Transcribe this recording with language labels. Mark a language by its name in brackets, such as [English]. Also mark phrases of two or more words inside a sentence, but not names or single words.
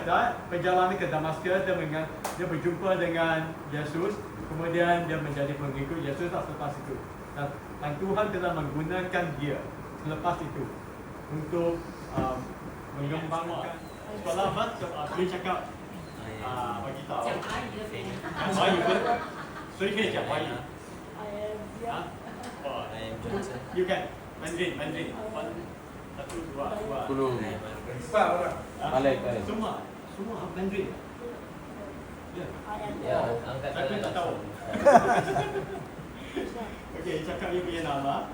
[Malay] Perjalanan ke Damaskus, dia berjumpa dengan Yesus, kemudian dia menjadi pengikut Yesus selepas itu. Dan Tuhan telah menggunakan dia selepas itu untuk mengembangkan sekolah mat. Boleh cakap bagi tahu. [Chinese] 讲华语的可以。华语不？谁可以讲华语？ [English] You can Mandarin. [Malay] Satu, dua. 4 orang. Balik. Semua Mandarin. Ya, angkat Saya pun tak tahu. Okey, cakap you punya nama.